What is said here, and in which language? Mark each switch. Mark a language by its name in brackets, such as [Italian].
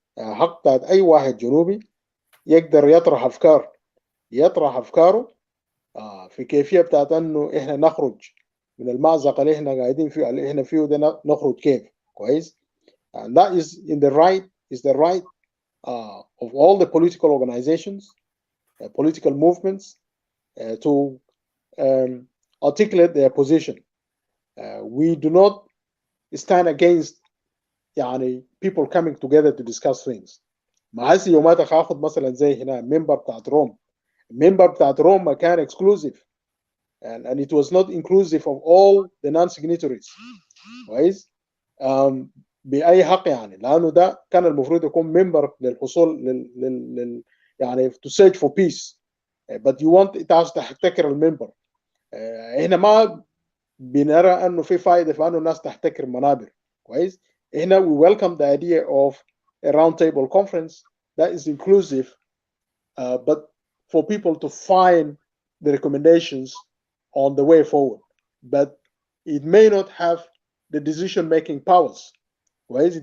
[Arabic] حق بتاعت اي واحد جنوبي يقدر يطرح افكاره في كيفيه بتاعت انه احنا نخرج من المأزق اللي احنا قاعدين فيه اللي احنا فيه ده، نخرج كيف كويس. [English] and that is the right of all the political organizations, political movements to articulate their position. We do not stand against يعني people coming together to discuss things. [Arabic] ما هسي يوماتك هاخد مثلا زي هنا المنبر بتاعت روم. المنبر بتاعت روم ما كان [English] exclusive and it was not inclusive of all the non-signatories كويس. [Arabic] بأي حق يعني، لأنه ده كان المفروض يكون منبر للحصول يعني [English] to search for peace, but you want [Arabic] تحتكر المنبر. احنا ما بنرى انه في فائده في انه الناس تحتكر منابر كويس. [English] هنا we welcome the idea of a round table conference that is inclusive, but for people to find the recommendations on the way forward, but it may not have the decision making powers كويس.